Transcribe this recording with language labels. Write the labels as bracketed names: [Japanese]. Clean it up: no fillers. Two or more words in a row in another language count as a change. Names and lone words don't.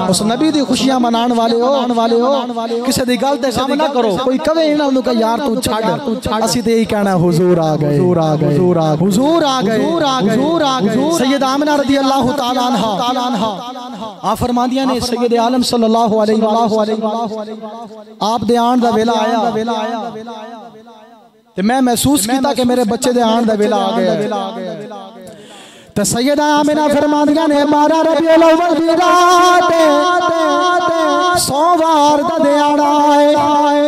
[Punjabi] ਉਸ ਨਬੀ ਦੀ ਖ਼ੁਸ਼ੀਆਂ ਮਨਾਣੇ ਵਾਲੇ ਹੋ, ਕਿਸੀ ਦੀ ਗੱਲ ਤੇ ਗ਼ਮ ਨਾ ਕਰੋ। ਕੋਈ ਕਹਵੇ ਇਨ੍ਹਾਂ ਨੂੰ ਕਿ ਯਾਰ ਤੂੰ ਛੱਡ, ਅਸੀਂ ਤੇ ਯਹੀ ਕਹਿਣਾ ਹੁਜ਼ੂਰ ਆ ਗਏ, ਹੁਜ਼ੂਰ ਆ ਗਏ। ਸੱਯਦਾ ਆਮਿਨਾ [Arabic] رضي الله تعالى عنها [Punjabi] ਆ ਫ਼ਰਮਾਂਦੀਆਂ ਨੇ ਸੱਯਦ ਆਲਮ [Arabic] صلى الله عليه وسلم [Punjabi] ਆਪ ਦੇ ਆਣ ਦਾ ਵੇਲਾ ਆਇਆ ਤੇ ਮੈਂ ਮਹਿਸੂਸ ਕੀਤਾ ਕਿ ਮੇਰੇ ਬੱਚੇ ਦੇ ਆਣ ਦਾ ਵੇਲਾ ਆ ਗਿਆ। ਤੋ ਸੱਯਦਾ ਆਮਿਨਾ ਫ਼ਰਮਾਂਦੀਆਂ ਨੇ 12 ਰਬੀਉਲ ਅੱਵਲ ਦੀ ਰਾਤ ਸੋਮਵਾਰ ਦਾ ਦਿਹਾੜਾ ਹੈ।